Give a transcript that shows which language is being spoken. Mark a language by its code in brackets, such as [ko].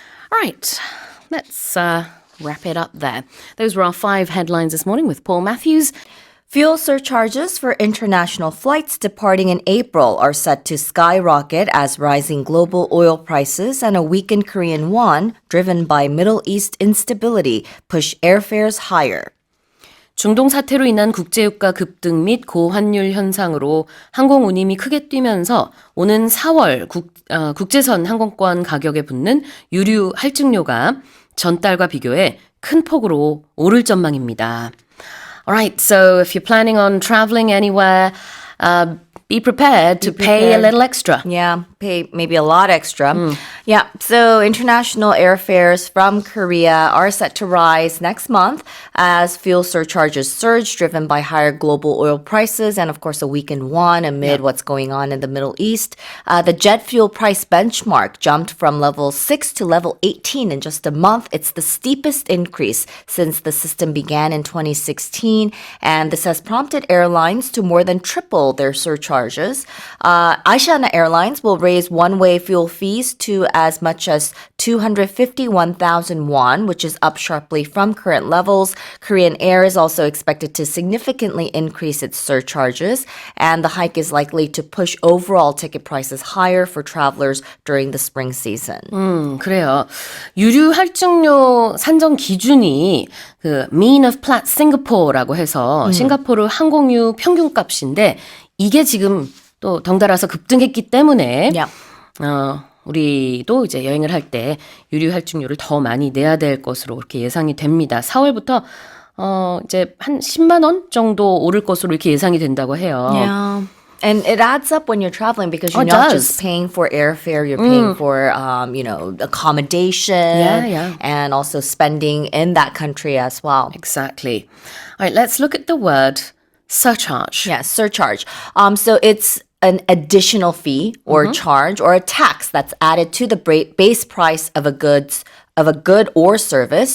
[en] All right, let's wrap it up there. Those were our 5 headlines this morning with Paul Matthews. Fuel surcharges for international flights departing in April are set to skyrocket as rising global oil prices and a weakened Korean won, driven by Middle East instability, push airfares higher. [ko] 중동 사태로 인한 국제유가 급등 및 고환율 현상으로 항공 운임이 크게 뛰면서 오는 4월 국제선 항공권 가격에 붙는 유류 할증료가 전달과 비교해 큰 폭으로 오를 전망입니다. [en] Alright, so if you're planning on traveling anywhere, be prepared to pay a little extra. Yeah, pay maybe a lot extra. Yeah, so international airfares from Korea are set to rise next month as fuel surcharges surge, driven by higher global oil prices and, of course, a weakened won amid what's going on in the Middle East. The jet fuel price benchmark jumped from level 6 to level 18 in just a month. It's the steepest increase since the system began in 2016, and this has prompted airlines to more than triple their surcharges. Asiana Airlines will raise one-way fuel fees to as much as 251,000 won, which is up sharply from current levels. Korean Air is also expected to significantly increase its surcharges, and the hike is likely to push overall ticket prices higher for travelers during the spring season. [ko] 그래요. 유류 할증료 산정 기준이 그 mean of Platts Singapore라고 해서 싱가포르 항공유 평균값인데 이게 지금 또 덩달아서 급등했기 때문에 [en] Yeah. [ko] 우리도 이제 여행을 할 때 유류 할증료를 더 많이 내야 될 것으로 이렇게 예상이 됩니다. 4월부터 이제 한 10만 원 정도 오를 것으로 이렇게 예상이 된다고 해요. [en] Yeah. And it adds up when you're traveling because Oh, you're it not does. just paying for airfare, you're paying for, accommodation Yeah. and also spending in that country as well. Exactly. All right, let's look at the word surcharge. Yeah, surcharge. So it's an additional fee or charge or a tax that's added to the base price of a good or service.